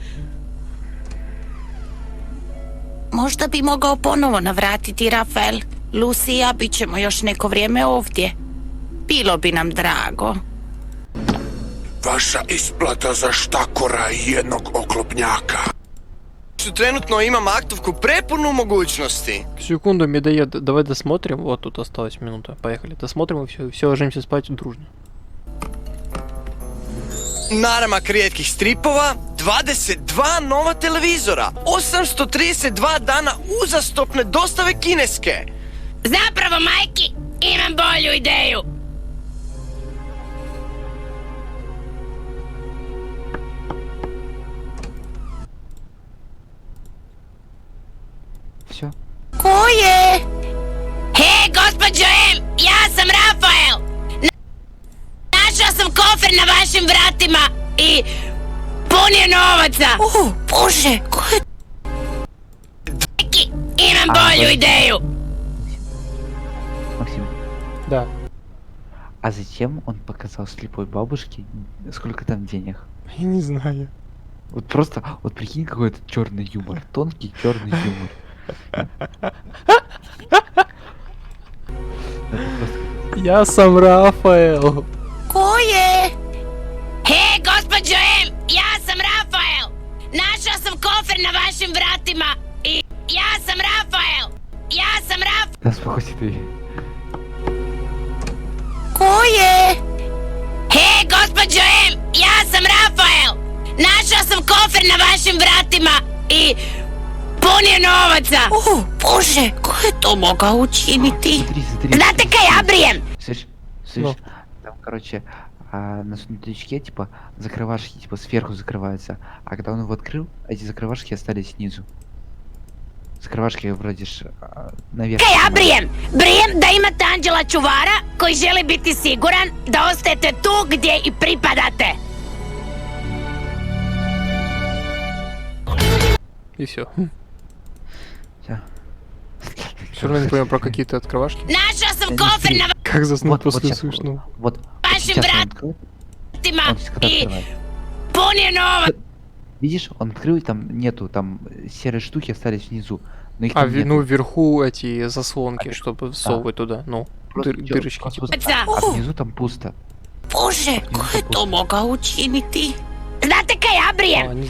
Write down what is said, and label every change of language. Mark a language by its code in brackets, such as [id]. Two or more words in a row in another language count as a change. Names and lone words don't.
[hr] Možda bi mogao ponovo navratiti, Rafael. Lucy i ja bit ćemo još neko vrijeme ovdje. Bilo bi nam drago. Vaša isplata za štakora i jednog oklopnjaka. Trenutno imam aktovku prepunu mogućnosti. [ru] Секунду, медоед, давай досмотрим. Вот тут осталась минута. Поехали, досмотрим и все ложимся спать дружно. [hr] Naramak rijetkih stripova, 22 nova televizora, 832 dana uzastopne dostave kineske. Zapravo, majki, imam bolju ideju. [ru] Все. [hr] Ko je? Hej, gospođo M, ja sam Rafael. Našao sam kofer na vašim vratima i pun je novaca. Bože, ko je? Imam bolju ideju. [ru] Максим. Да. А зачем он показал слепой бабушке, сколько там денег? Я не знаю. Вот просто, вот прикинь, какой-то черный юмор. Тонкий черный юмор. Я сам Рафаэл. [hr] Ko je? Hej, gospođo M, ja sam Rafael. Našao sam kofer na vašim vratima i ja sam Rafael. Ja sam Rafael. [ru] Да спокойся ты. [hr] Ko je? Hej, gospođo M, ja sam Rafael. Našao sam kofer na vašim vratima i pun je novaca. Bože, ko je to mogao učiniti? Znate kaj ja brijem? [ru] Слышь, там, короче, на сундучке, типа, закрывашки, типа, сверху закрываются. А когда он его открыл, эти закрывашки остались снизу. Закрывашки вроде ж наверх. [hr] Kaj ja brijem? Brijem da imate anđela čuvara koji želi biti siguran da ostajete tu gdje i pripadate. [ru] И все. Всё. Все равно не понимаю про какие-то открывашки. [hr] Našao sam kofer na [ru] Как заснуть Вот после сейчас, смешного? вот [hr] vašim [ru] сейчас он откроет. [hr] vratima [ru] Он сейчас когда [hr] i [ru] открывает. [hr] pun je novaca. [ru] Видишь, он открыл, и там нету, там серые штуки остались внизу. Но их А, там нету. ну вверху эти заслонки, чтобы всовывать туда, ну, Просто дырочки просто типа. вот- а внизу там пусто. [hr] Bože, ko je to mogao učiniti? Znate kaj ja brijem?